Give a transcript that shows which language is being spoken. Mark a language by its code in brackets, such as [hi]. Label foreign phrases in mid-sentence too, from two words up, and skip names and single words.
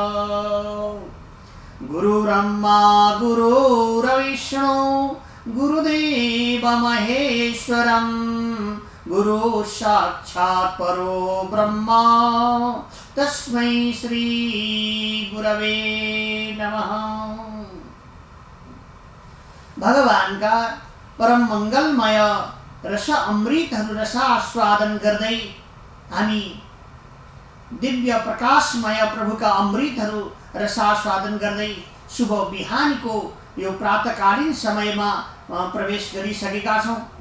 [sa] गुरुर्ब्रह्मा गुरुर्विष्णु गुरुदेव महेश्वरं गुरु साक्षात् परो ब्रह्मा तस्मै श्री गुरवे नमः। [ne] भगवान का परम मंगलमय रस अमृतहरु रसास्वादन गर्दै हामी दिव्य प्रकाशमय प्रभुका अमृतहरु रसास्वादन गर्दै शुभ बिहानीको यो प्रातकालीन समयमा प्रवेश गरिसकेका छौं।